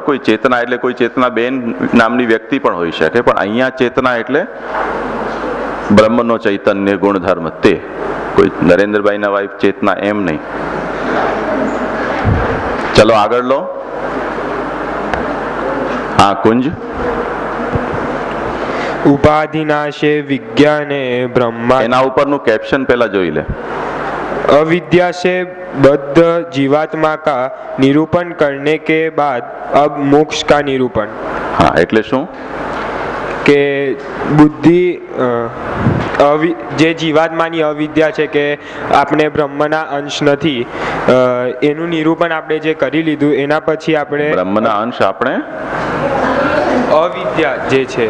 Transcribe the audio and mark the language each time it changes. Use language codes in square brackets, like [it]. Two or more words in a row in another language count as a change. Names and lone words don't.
[gu] કોઈ ચેતના એટલે કોઈ ચેતના બેન નામની વ્યક્તિ પણ હોઈ શકે, પણ અહીંયા ચેતના એટલે બ્રહ્મનો ચૈતન્ય ગુણધર્મ, તે કોઈ નરેન્દ્રભાઈના વાઇફ ચેતના એમ નહીં. ચલો આગળ લો. હા કુંજ. [sa] उपाधिनाशे विज्ञाने ब्रह्मा, [gu] એના ઉપરનું કેપ્શન પહેલા જોઈ લે. [hi] अविद्या से बद्ध जीवात्मा का निरूपण करने के बाद अब मोक्ष का निरूपण. [gu] હા એટલે શું? કે બુદ્ધિ જે જીવાત્માની અવિદ્યા છે કે આપણે બ્રહ્મના અંશ નથી, એનું નિરૂપણ આપણે જે કરી લીધું, એના પછી આપણે બ્રહ્મના અંશ આપણે અવિદ્યા જે છે,